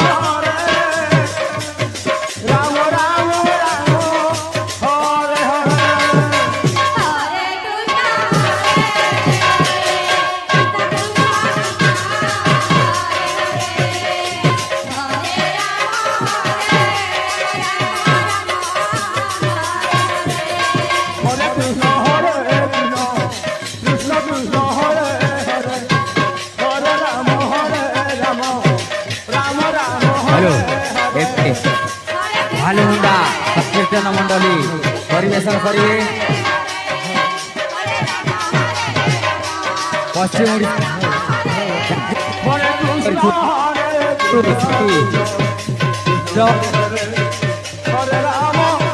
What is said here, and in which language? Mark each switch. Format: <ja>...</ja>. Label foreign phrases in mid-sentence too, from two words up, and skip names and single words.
<sa>রাম রাম হরে হরে হরে কৃষ্ণ কৃষ্ণ কৃষ্ণ হরে হরে হরে রাম রাম রাম হ্যালো হরে</sa> <or>ଏବେ ଭାଲୁମୁଣ୍ଡା ସଂକୀର୍ତ୍ତନ ମଣ୍ଡଳୀ ପରିବେଷଣ କରିବେ ପଶ୍ଚିମ</or> <sa>হরে কৃষ্ণ হরে</sa> <or>ଓଡ଼ିଶା</or> <sa>হরে রাম</sa>